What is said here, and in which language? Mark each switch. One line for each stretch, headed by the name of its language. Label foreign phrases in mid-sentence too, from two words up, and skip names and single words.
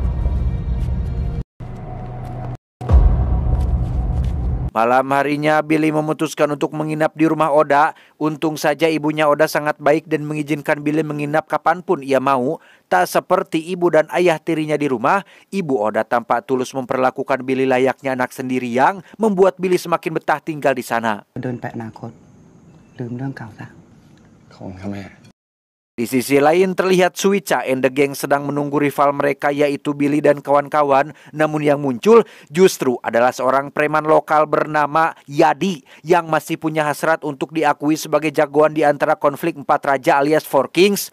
Indonesian: Malam harinya Billy memutuskan untuk menginap di rumah Oda. Untung saja ibunya Oda sangat baik dan mengizinkan Billy menginap kapanpun ia mau. Tak seperti ibu dan ayah tirinya di rumah, ibu Oda tampak tulus memperlakukan Billy layaknya anak sendiri yang membuat Billy semakin betah tinggal di sana.
Thai: เดินไปอนาคตลืมเรื่องเก่าซะ ของครับแม่
Indonesian: Di sisi lain terlihat Suica and the Gang sedang menunggu rival mereka yaitu Billy dan kawan-kawan. Namun yang muncul justru adalah seorang preman lokal bernama Yadi yang masih punya hasrat untuk diakui sebagai jagoan di antara konflik 4 raja alias Four Kings.